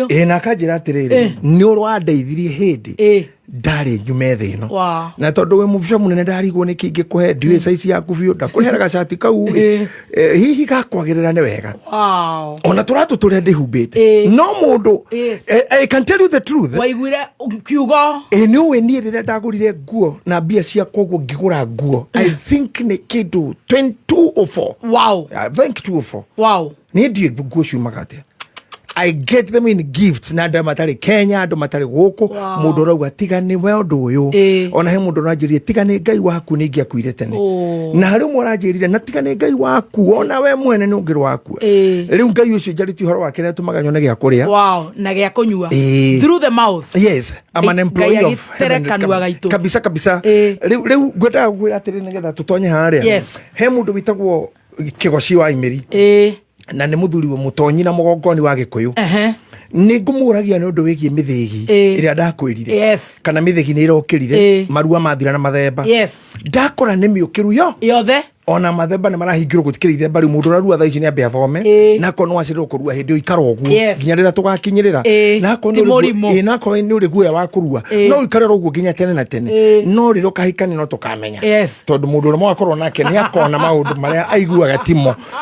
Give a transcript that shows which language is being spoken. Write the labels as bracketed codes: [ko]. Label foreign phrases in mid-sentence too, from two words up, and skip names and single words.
[ki] na akanjĩra atĩrĩrĩ nĩ ũrwandeithirie hĩndĩ ndarĩ nyume thĩ ĩno na tondũ we mũbica mũnene ndarigwo nĩ kĩngĩ kũhe ndiũĩ saizi yaku biũ ndakũrehera gacati kau hihi gakwagĩrĩra nĩ wega ona tũratũ tũrĩa ndĩhumbĩte no mũndũ [en] I can tell you the truth [ki] waiguire kiugo nĩ ũĩ niĩ rĩrĩa ndagũrire nguo na mbia cia koguo ngĩgũra nguo [en] I think [ki] nĩ kĩndũ 2204 wow [en] I think 204 wow [ki] niĩ ndiũĩ nguo ciumaga atĩa [en] I get them in gifts [ki] na andũ matarĩ Kenya andũ matarĩ gũkũ mũndũ rauga tiga nĩ we ũndũ ũyũ ona he mũndũ ranjĩrĩe tiga nĩ Ngai waku nĩ ingĩakuire tene na harĩ ũmwe ranjĩrĩre na tiga nĩ Ngai waku ona we mwene nĩ ũngĩrĩ waku rĩu Ngai ũcio njarĩtie ũhoro wake nĩ atũmaga nyone gĩa kũrĩa wow na gĩa kũnyua [en] through the mouth yes I'm an employee of [ki] kabisa rĩu ngwendaga gwĩra atĩrĩ nĩgetha tũtonye harĩa he mũndũ wĩtagwo Kĩgoci wa Imĩri na nĩ mũthuri wa mũtonyi na mũgongoni wa Gĩkũyũ nĩ ngũmũragia nĩ ũndũ wĩgiĩ mĩthĩgi ĩrĩa ndakwĩrire kana mĩthĩgi nĩ ĩrokĩrire marua mathira na mathemba ndakora nĩ mĩũkĩru yothe ona mathemba nĩ marahingĩrwo gũtikĩrĩ ithemba rĩu mũndũ ũrarua thaa ici nĩ ambe athome na akorwo no acererwo kũrua hĩndĩ ĩyo ikara ũguo nginya rĩrĩa tũgakinyĩrĩra na akorwo nĩ ũrĩ guoya wa kũrua no ikarera ũguo nginya tene na tene no rĩrĩa ũkahikania no tũkamenya tondũ mũndũ ũrĩa mwakorwo nake nĩ akona maũndũ marĩa aiguaga timo